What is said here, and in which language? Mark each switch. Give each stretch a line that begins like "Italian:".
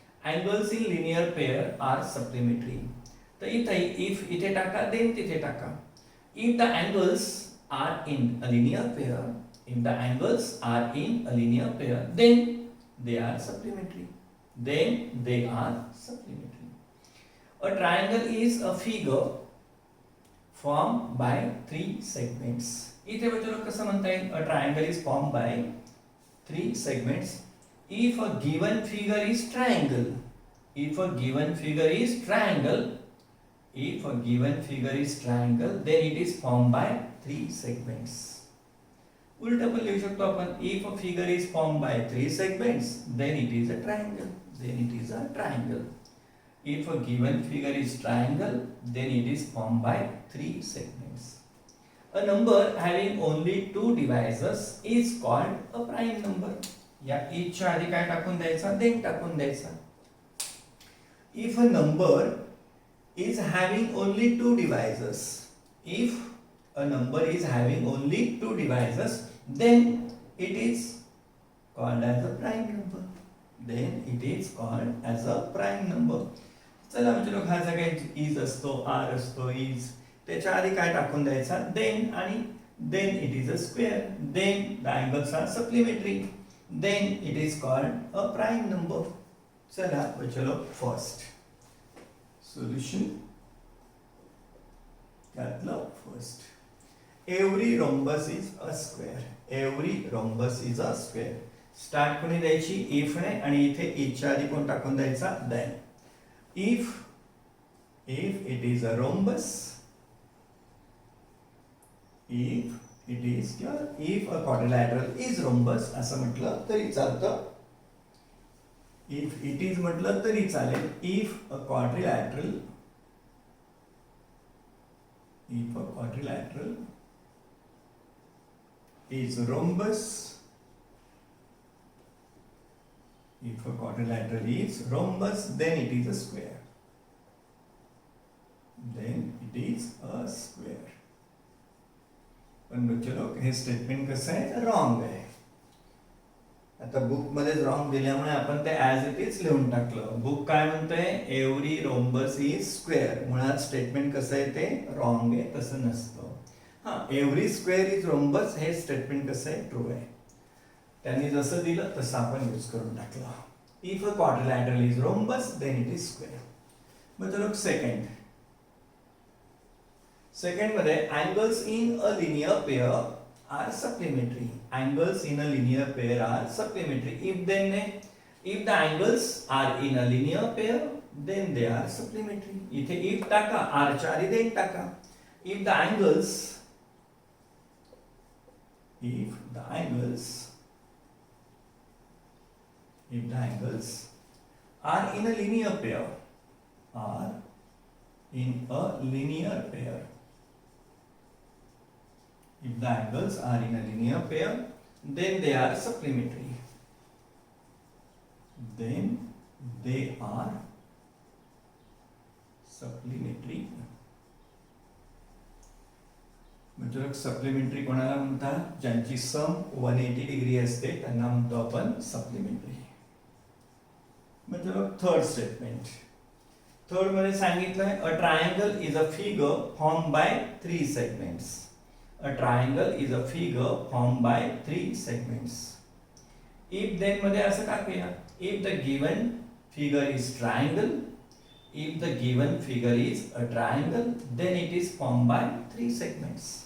English: angles in linear pair are supplementary.
Marathi: तर इथे if इथे टाका, then तिथे टाका.
English: if the angles are in a linear pair, if the angles are in a linear pair, then they are supplementary. Then they are supplementary. A triangle is a figure formed by 3 segments.
Marathi: इथे बच्चों लोग कसं म्हणता येईल?
English: A triangle is formed by 3 segments. If a given figure is triangle, if a given figure is triangle, if a given figure is triangle, then it is formed by 3 segments.
Marathi: उलट पण लिहू शकतो आपण.
English: If a figure is formed by 3 segments, then it is a triangle. Then it is a triangle. If a given figure is triangle, then it is formed by 3 segments. A number having only 2 divisors is called a prime number.
Marathi: या each च्या आधी काय टाकून द्यायचा? then टाकून द्यायचा.
English: If a number is having only 2 divisors, if a number is having only 2 divisors, then it is called as a prime number. Then it is called as a prime number.
Marathi: चला बच्चों लोग हा सगळ्या is असतो, R असतो, is त्याच्या आधी काय टाकून द्यायचा,
English: Then, आणि then it is a square, then the angles are supplementary, then it is called a prime number.
Marathi: चला चलो फर्स्ट सोल्यूशन त्यातलं first.
English: Every rhombus is a square. Every rhombus is a square.
Marathi: Start कोणी द्यायची, if ने, आणि इथे इफच्या आधी कोण टाकून द्यायचा, then.
English: if it is a rhombus, if it is किंवा if a quadrilateral is rhombus
Marathi: असं म्हटलं तरी चालतं. इफ इट इज म्हटलं तरी चालेल.
English: If a quadrilateral, if a quadrilateral is rhombus, if a quadrilateral is rhombus, then it is a square, then it is a square.
Marathi: पण बच्चों हे स्टेटमेंट कसं आहे, रॉंग आहे. आता बुक मध्ये रॉंग दिल्यामुळे आपण ते ऍज इट इज लिहून टाकलं. बुक काय म्हणतंय,
English: Every rhombus is square.
Marathi: मुळात स्टेटमेंट कसं आहे ते रॉंग आहे, तसं नसतं. हां,
English: every square is rhombus
Marathi: हे स्टेटमेंट कसं आहे, ट्रू आहे. त्यांनी जसं दिलं तसं आपण यूज करून टाकलं.
English: If a quadrilateral is rhombus then it is square.
Marathi: मग चलो सेकंड.
English: Second मध्ये angles in a linear pair are supplementary. Angles in a linear pair are supplementary. If then ने, if the angles are in a linear pair then they are supplementary.
Marathi: इथे if टाका, आरच्या आधी then टाका.
English: If the angles, if the angles are in a linear pair, are in a linear pair, if the angles are in a linear pair, then they are supplementary, then they are supplementary.
Marathi: म्हणजे supplementary कोणाला म्हणतात, ज्यांची सम 180 degree असते त्यांना म्हणतो आपण supplementary. म्हणजे third statement. Third मध्ये सांगितलंय
English: A triangle is a figure form by 3 segments. A triangle is a figure form by 3 segments. If then
Marathi: मध्ये असं टाकूया,
English: If the given figure is triangle, if the given figure is a triangle, then it is formed by 3 segments.